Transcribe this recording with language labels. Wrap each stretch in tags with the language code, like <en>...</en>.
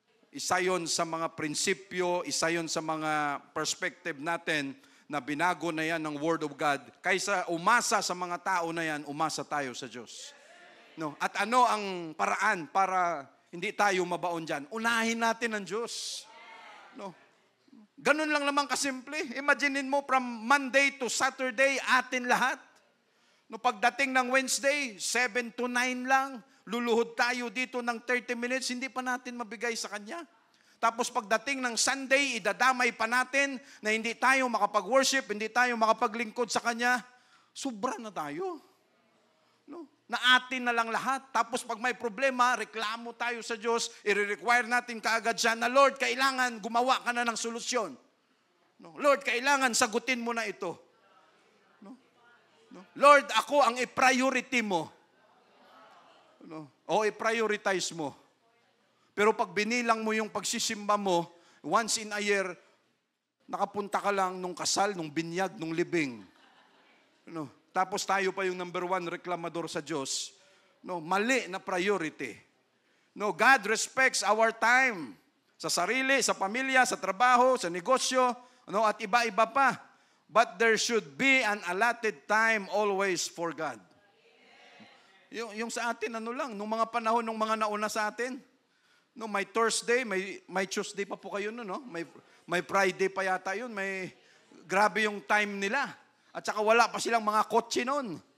<tl>Isa yon sa mga prinsipyo, isa yon sa mga perspective natin, na binago na yan ng Word of God. Kaysa umasa sa mga tao na yan, umasa tayo sa Diyos. No? At ano ang paraan para hindi tayo mabaon dyan? Unahin natin ang Diyos. No? Ganun lang naman kasimple. Imaginin mo from Monday to Saturday, atin lahat. No, pagdating ng Wednesday, 7 to 9 lang, luluhod tayo dito ng 30 minutes, hindi pa natin mabigay sa Kanya. Tapos pagdating ng Sunday, idadamay pa natin na hindi tayo makapag-worship, hindi tayo makapaglingkod sa Kanya. Sobra na tayo. No? Na atin na lang lahat. Tapos pag may problema, reklamo tayo sa Diyos, i-require natin kaagad siya na, Lord, kailangan gumawa ka na ng solusyon. No? Lord, kailangan sagutin mo na ito. No? No? Lord, ako ang i-priority mo. No? O i-prioritize mo. Pero pag binilang mo yung pagsisimba mo, once in a year, nakapunta ka lang nung kasal, nung binyag, nung libing. No? Tapos tayo pa yung number 1 reklamador sa Diyos. No? Mali na priority. No? God respects our time. Sa sarili, sa pamilya, sa trabaho, sa negosyo, no? At iba-iba pa.</tl> <en>But there should be an allotted time always for God.</en> <tl>Yung sa atin, ano lang, nung mga panahon, nung mga nauna sa atin, no, may Thursday, may Tuesday pa po kayo no, no? May Friday pa yata yun. Grabe yung time nila. At saka wala pa silang mga kotse noon.</tl>